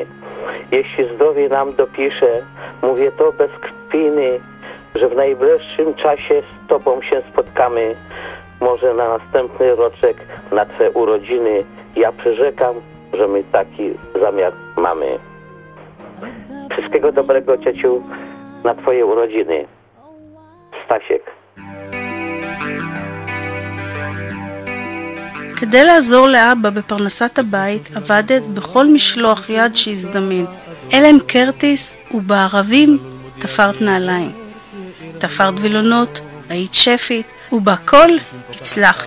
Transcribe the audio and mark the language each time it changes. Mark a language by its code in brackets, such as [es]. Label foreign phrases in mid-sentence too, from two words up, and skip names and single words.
[pl] Jeśli zdrowie nam dopisze, mówię to bez kpiny, że w najbliższym czasie z Tobą się spotkamy. Może na następny roczek, na Twe urodziny. Ja przyrzekam, że my taki zamiar mamy. Wszystkiego dobrego, ciociu, na Twoje urodziny. Stasiek. [he] כדי לעזור לאבא בפרנסת הבית עבדת בכל משלוח יד שהזדמן. אלם קרטיס ובערבים תפרת נעליים. תפרת וילונות, היית שפית, ובכל הצלחת.